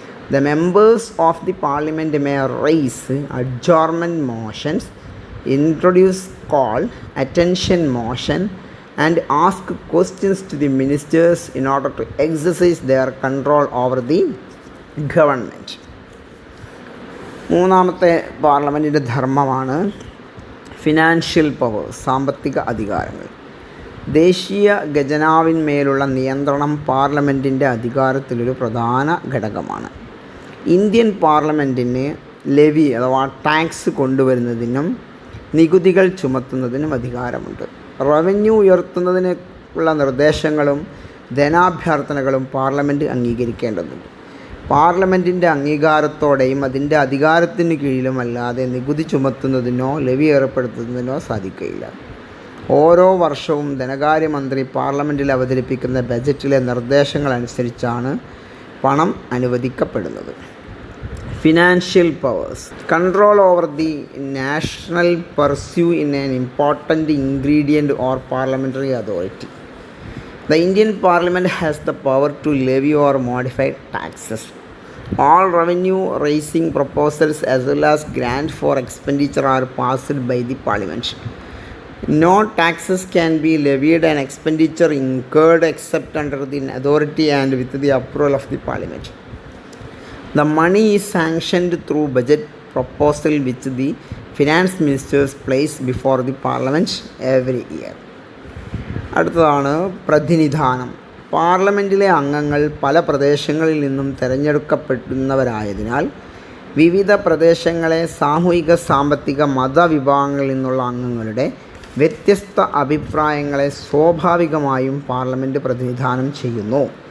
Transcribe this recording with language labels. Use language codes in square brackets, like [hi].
[en] The members of the Parliament may raise adjournment motions, introduce call attention motion, and ask questions to the ministers in order to exercise their control over the government. [ml] മൂന്നാമത്തെ പാർലമെൻറ്റിൻ്റെ ധർമ്മമാണ് financial power, സാമ്പത്തിക അധികാരങ്ങൾ. ദേശീയ ഖജനാവിന്മേലുള്ള നിയന്ത്രണം പാർലമെൻറ്റിൻ്റെ അധികാരത്തിലൊരു പ്രധാന ഘടകമാണ്. Indian പാർലമെൻറ്റിന് levy അഥവാ tax കൊണ്ടുവരുന്നതിനും നികുതികൾ ചുമത്തുന്നതിനും അധികാരമുണ്ട്. റവന്യൂ ഉയർത്തുന്നതിനുള്ള നിർദ്ദേശങ്ങളും ധനാഭ്യർത്ഥനകളും പാർലമെൻറ്റ് അംഗീകരിക്കേണ്ടതുണ്ട്. പാർലമെൻറ്റിൻ്റെ അംഗീകാരത്തോടെയും അതിൻ്റെ അധികാരത്തിന് കീഴിലുമല്ലാതെ നികുതി ചുമത്തുന്നതിനോ ലെവി ഏർപ്പെടുത്തുന്നതിനോ സാധിക്കുകയില്ല. ഓരോ വർഷവും ധനകാര്യമന്ത്രി പാർലമെൻറ്റിൽ അവതരിപ്പിക്കുന്ന ബജറ്റിലെ നിർദ്ദേശങ്ങളനുസരിച്ചാണ് പണം അനുവദിക്കപ്പെടുന്നത്. [en] Financial powers. Control over the national purse in an important ingredient or parliamentary authority. The Indian Parliament has the power to levy or modify taxes. All revenue raising proposals as well as grant for expenditure are passed by the Parliament. No taxes can be levied and expenditure incurred except under the authority and with the approval of the Parliament. The money is sanctioned through budget proposal which the finance ministers place before the Parliament every year. [ml] അടുത്തതാണ് പ്രതിനിധാനം. പാർലമെൻറ്റിലെ അംഗങ്ങൾ പല പ്രദേശങ്ങളിൽ നിന്നും തിരഞ്ഞെടുക്കപ്പെടുന്നവരായതിനാൽ വിവിധ പ്രദേശങ്ങളെ സാമൂഹിക, സാമ്പത്തിക, മതവിഭാഗങ്ങളിൽ നിന്നുള്ള അംഗങ്ങളുടെ വ്യത്യസ്ത അഭിപ്രായങ്ങളെ സ്വാഭാവികമായും പാർലമെൻറ്റ് പ്രതിനിധാനം ചെയ്യുന്നു.